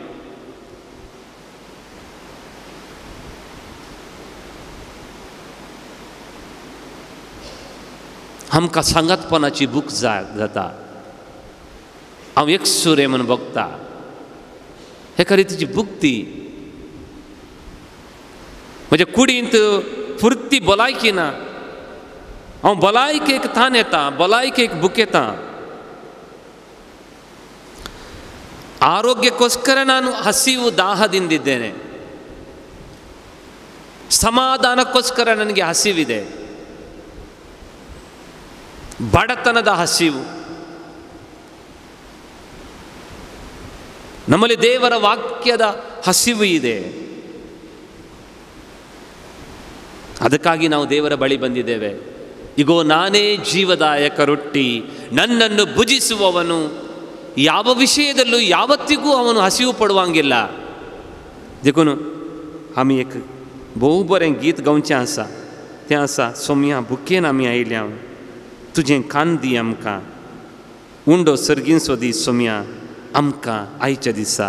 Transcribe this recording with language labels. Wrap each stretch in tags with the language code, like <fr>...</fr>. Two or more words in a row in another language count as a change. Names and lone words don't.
<kok>आमकां सांगातपणाची भूक जाता. हांव एकसुरे म्हूण बगता. एका रितीची भूक ती. म्हज्या कुडींत फुर्ती भलायकी ना. हांव भलायकेक तान येता, भलायकेक भूक येता.</kok> <kn>ಆರೋಗ್ಯಕ್ಕೋಸ್ಕರ ನಾನು ಹಸಿವು ದಾಹದಿಂದಿದ್ದೇನೆ. ಸಮಾಧಾನಕ್ಕೋಸ್ಕರ ನನಗೆ ಹಸಿವಿದೆ. ಬಡತನದ ಹಸಿವು. ನಮ್ಮಲ್ಲಿ ದೇವರ ವಾಕ್ಯದ ಹಸಿವು ಇದೆ. ಅದಕ್ಕಾಗಿ ನಾವು ದೇವರ ಬಳಿ ಬಂದಿದ್ದೇವೆ. ಇಗೋ ನಾನೇ ಜೀವದಾಯಕ ರೊಟ್ಟಿ, ನನ್ನನ್ನು ಭುಜಿಸುವವನು ಯಾವ ವಿಷಯದಲ್ಲೂ ಯಾವತ್ತಿಗೂ ಅವನು ಹಸಿವ ಪಡವಾಂಗಿಲ್ಲ.</kn> <kok>देखून आमी एक भोव बरें गीत गावचें आसा. तें आसा, सोम्या भुकेन आमी आयल्या, तुजें कान दी आमकां, उंडो सर्गींचो दी सोम्या आमकां आयच्या दिसा.</kok>